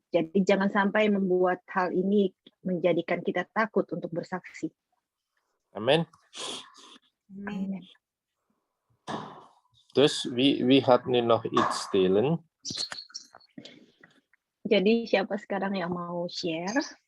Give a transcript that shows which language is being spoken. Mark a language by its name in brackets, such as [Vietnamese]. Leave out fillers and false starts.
[Indonesian] Jadi jangan sampai membuat hal ini menjadikan kita takut untuk bersaksi. Amen. Amen. [Dutch] Dus wie gaat nu nog iets delen? [Indonesian] Jadi siapa sekarang yang mau share?